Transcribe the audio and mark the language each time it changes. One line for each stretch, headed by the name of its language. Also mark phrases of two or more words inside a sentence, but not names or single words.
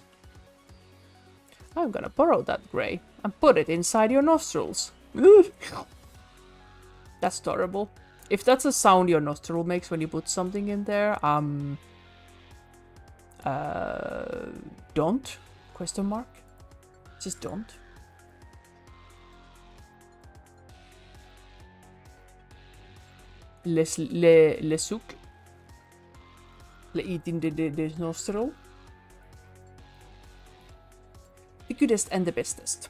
English: I'm gonna borrow that gray and put it inside your nostrils. That's adorable. If that's a sound your nostril makes when you put something in there, don't? Question mark? Just don't. Le suc. Le eat in the nostril. The goodest and the bestest.